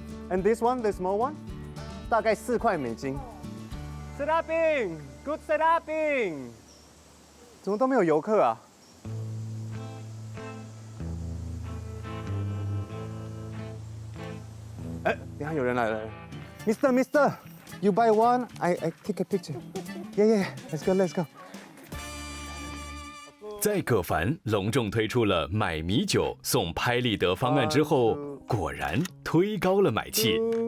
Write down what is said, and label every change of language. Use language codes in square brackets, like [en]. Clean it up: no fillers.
[en] And this one, the small one， [zh] 大概4块美金。 [en] Serapin Good Serapin， [zh] 怎么都没有游客啊？哎，等下有人来了 [en] ，Mister，You buy one, I take a picture. Yeah, let's go. [zh] 在葛凡隆重推出了买米酒送拍立得方案之后，果然推高了买气。